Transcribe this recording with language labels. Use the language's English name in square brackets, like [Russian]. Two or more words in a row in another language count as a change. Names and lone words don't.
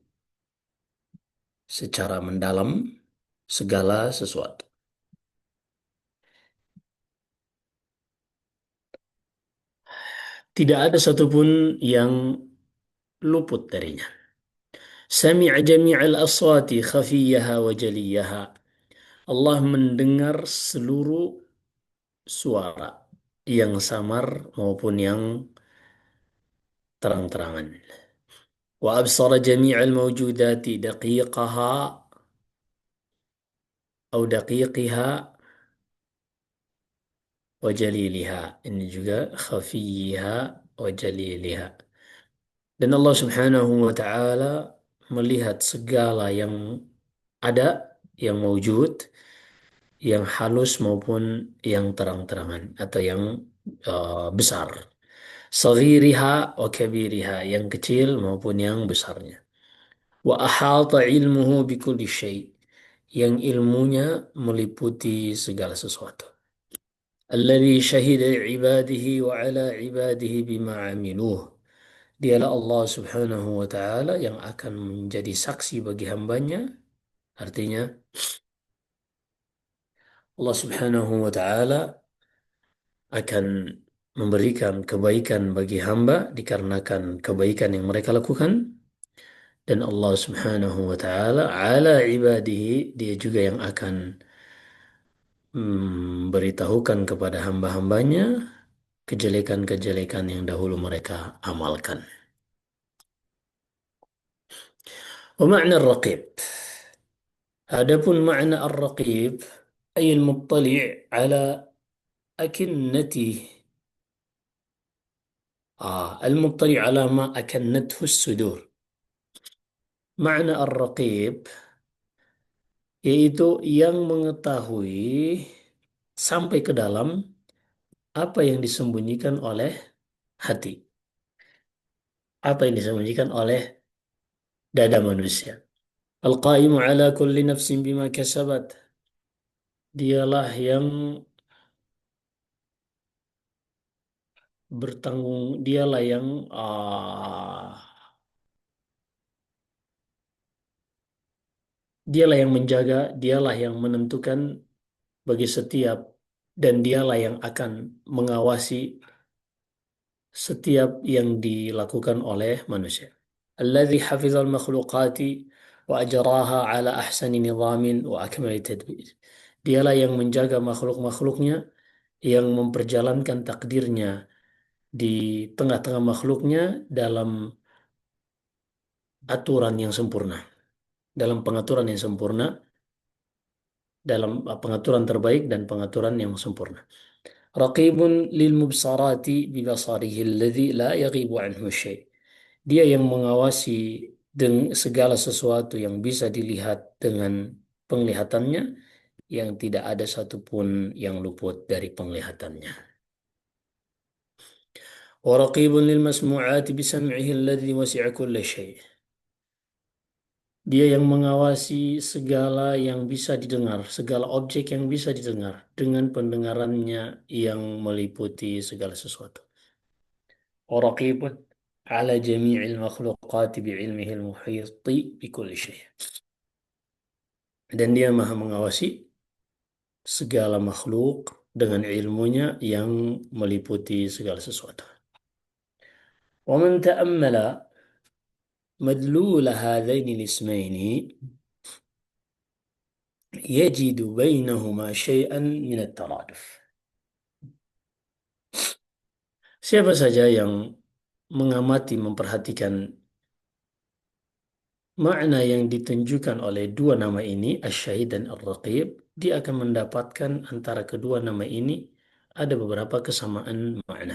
[Indonesian] secara mendalam segala sesuatu. Tidak ada satupun yang luput darinya. [Arabic] سمع جميع الأصوات خفيها وجليها. [Indonesian] Allah mendengar seluruh suara yang samar maupun yang terang-terangan. [Arabic] وأبصر جميع الموجودات دقيقها atau دقيقها وجليلها. [Indonesian] Ini juga [Arabic] خفيها وجليلها. [Indonesian] Dan Allah [Arabic] سبحانه وتعالى [Indonesian] melihat segala yang ada, yang mewujud, yang halus maupun yang terang-terangan atau yang besar. [Arabic] صغيرها وكبيرها, [Indonesian] yang kecil maupun yang besarnya. [Arabic] وأحاط علمه بكل شيء', [Indonesian] yang ilmunya meliputi segala sesuatu. [Arabic] الذي شهد عباده وعلى عباده بما عمله. [Indonesian] Dialah Allah [Arabic] سبحانه وتعالى [Indonesian] yang akan menjadi saksi bagi hambanya. Artinya Allah [Arabic] سبحانه وتعالى [Indonesian] akan memberikan kebaikan bagi hamba dikarenakan kebaikan yang mereka lakukan, dan Allah [Arabic] سبحانه وتعالى على عباده, [Indonesian] dia juga yang akan memberitahukan kepada hamba-hambanya kejelekan-kejelekan yang dahulu mereka amalkan. [Arabic] ومعنى الرقيب. Adapun معنى الرقيب أي المطلع على أكنة المطلع على ما أكنته الصدور. [Indonesian] Makna ar-raqib yaitu yang mengetahui sampai ke dalam apa yang disembunyikan oleh hati, apa yang disembunyikan oleh dada manusia. [Arabic] القائم على كل نفس بما كسبت. [Indonesian] Dialah yang bertanggung, dialah yang dialah yang menjaga, dialah yang menentukan bagi setiap, dan dialah yang akan mengawasi setiap yang dilakukan oleh manusia. [Arabic] الذي حفظ المخلوقات وأجراها على أحسن نظام وأكمل تدبير. [Indonesian] Dialah yang menjaga makhluk-makhluknya, yang memperjalankan takdirnya di tengah-tengah makhluknya dalam aturan yang sempurna, dalam pengaturan yang sempurna, dalam pengaturan terbaik dan pengaturan yang sempurna. [Arabic] رقيب للمبصرات ببصره الذي لا يغيب عنه شيء'. [Indonesian] Dia yang mengawasi segala sesuatu yang bisa dilihat dengan penglihatannya, yang tidak ada satupun yang luput dari penglihatannya. [Arabic] ورقيب للمسموعات بسمعه الذي وسع كل شيء. [Indonesian] Dia yang mengawasi segala yang bisa didengar, segala objek yang bisa didengar dengan pendengarannya yang meliputi segala sesuatu. [Arabic] ورقيب على جميع المخلوقات بعلمه المحيط بكل شيء. [Indonesian] Dan dia maha mengawasi segala makhluk dengan ilmunya yang meliputi segala sesuatu. [Arabic] ومن تأمل مدلول هذين الاسمين يجد بينهما شيئا من الترادف. [Indonesian] Siapa saja yang mengamati, memperhatikan makna yang ditunjukkan oleh dua nama ini, Asy-Syahid dan Ar-Raqib, dia akan mendapatkan antara kedua nama ini ada beberapa kesamaan makna.